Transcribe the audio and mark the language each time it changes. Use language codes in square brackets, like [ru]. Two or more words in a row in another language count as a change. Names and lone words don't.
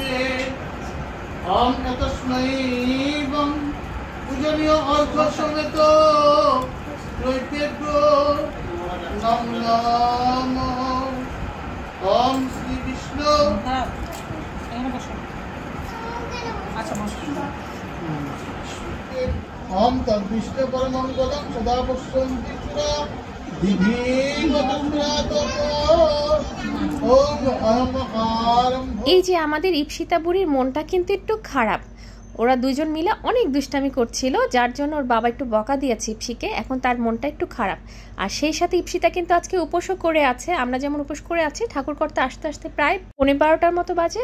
[sa] ओम तस्मै वं पूजनीय अर्घ समेत नैवेद्य नमो। ओम श्री विष्णु ओम तद्विष्णु परमंगलम सदा पश्यन्ति सुरा [bn] এই যে আমাদের ইপসিতা বুড়ির মনটা কিন্তু একটু খারাপ, ওরা দুইজন মিলে অনেক দুষ্টামি করছিল, যার জন্য ওর বাবা একটু বকা দিয়েছে ইপসিকে, এখন তার মনটা একটু খারাপ। আর সেই সাথে ইপসিতা কিন্তু আজকে উপোসও করে আছে, আমরা যেমন উপোস করে আছি, ঠাকুরকর্তা আসতে আসতে প্রায় 12:15 মতো বাজে।